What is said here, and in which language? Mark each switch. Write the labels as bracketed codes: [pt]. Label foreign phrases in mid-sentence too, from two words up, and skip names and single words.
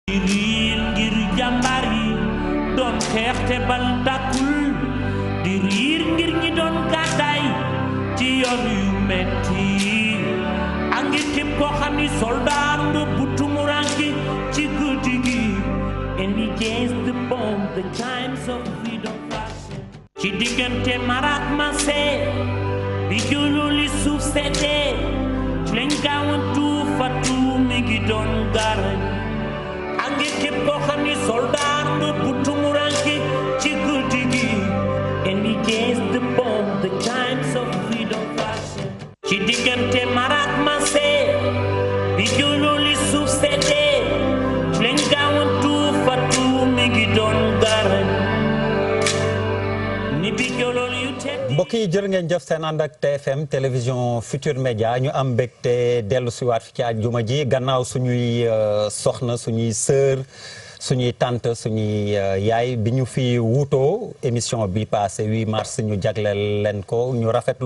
[wo] riir ngir jàmbaar yi doon xeex te bal tàkkul di riir ngir ñi doon gàddaay ci yoon yu metti a ngi képp koo xam ni soldaar nga bu tumuranke ci guddi gi [en] and against the bomb the times of freedom passing [wo] ci diggante marak mase bi jululi suuf seddee ci lañ gaawantu fatu mi ngi doon garañ a ngi képp koo xam ni soldaar nga bu tumuranke ci guddi gi [en] and against the bomb the times of freedom passing [wo] ci diggante marak mase bi jululi suuf seddee ci lañ gaawantu fatu mi ngi doon garañ ni bi jolool yu tedd mbokk yi jërë ngeen jëf seen ànd ak TFM télévision Futur Média ñu am mbégte dellu si waat fi ci àjjuma ji gannaaw suñuy soxna suñuy sœur suñuy tante suñuy yaay bi ñu fi wuutoo émission bi passé 8 mars ñu jagleel leen ko ñu rafetlu